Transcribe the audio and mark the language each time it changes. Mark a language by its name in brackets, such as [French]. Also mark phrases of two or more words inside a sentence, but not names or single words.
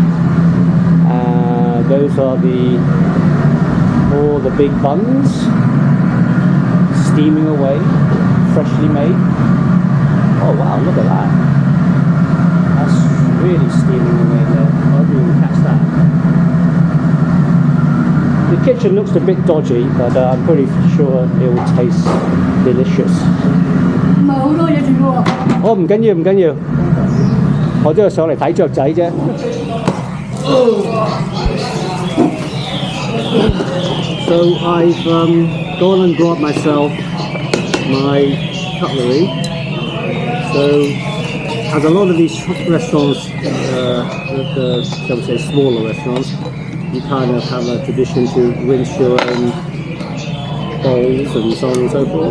[English] Those are all the big buns steaming away, freshly made. Oh wow, look at that. That's really steaming away there. I hope you can catch that. The kitchen looks a bit dodgy, but I'm pretty sure it will taste delicious. [Cantonese] 冇咯，有住喎。哦，唔緊要，唔緊要，我都係上嚟睇雀仔啫。 [English] So I've gone and brought myself my cutlery. So as a lot of these restaurants, shall we say smaller restaurants, you kind of have a tradition to rinse your own bowls and so on and so forth.